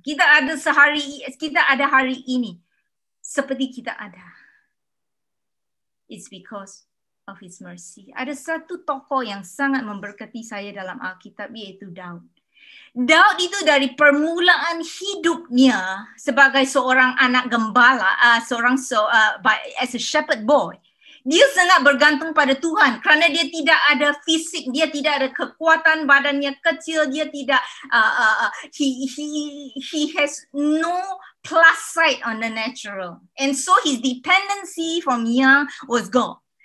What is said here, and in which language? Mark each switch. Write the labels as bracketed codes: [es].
[id] Kita ada hari ini seperti kita ada. [en] It's because of His mercy. [id] Ada satu tokoh yang sangat memberkati saya dalam Alkitab, yaitu Daud. Daud itu dari permulaan hidupnya sebagai seorang anak gembala, [en] as a shepherd boy, [id] dia sangat bergantung pada Tuhan kerana dia tidak ada fisik, dia tidak ada kekuatan, badannya kecil, dia tidak [en] he has no plus side on the natural, and so his dependency from young was God.